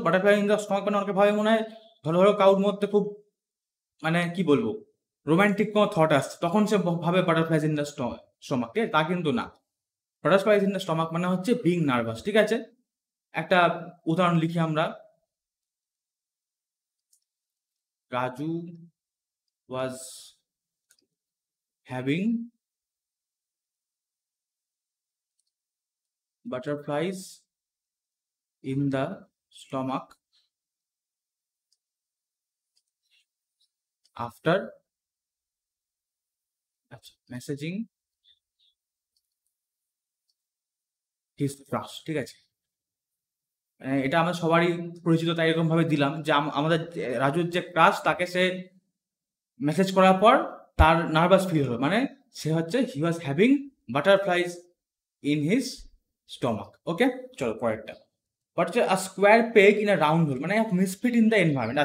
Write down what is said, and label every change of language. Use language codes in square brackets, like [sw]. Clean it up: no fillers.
[bn] Butterfly in the stomach মানে অনেকে ভাবে মনে হয় ধরো ধরো কারোর মধ্যে খুব, মানে কি বলবো, রোমান্টিক কোনো থট আসছে, তখন সে ভাবে বাটারফ্লাইজ ইন দ্য স্টমাক। তা কিন্তু না। বাটারফ্লাইজ ইন দ্য স্টমাক মানে হচ্ছে বিং নার্ভাস, ঠিক আছে? একটা উদাহরণ লিখি আমরা। [en] Raju was having butterflies in the stomach after messaging his crush, [bn] ঠিক আছে? এটা আমরা সবারই পরিচিত, তাই এরকম ভাবে দিলাম যে আমাদের রাজুর যে ক্রাশ, তাকে সে মেসেজ করার পর তার নার্ভাস ফিল হলো, মানে সে হচ্ছে [en] He was having butterflies in his stomach. [bn] ওকে, চলো পরেরটা। বাট হচ্ছে [en] a square peg in a round hole, [bn] মানে [en] Misfit in the environment.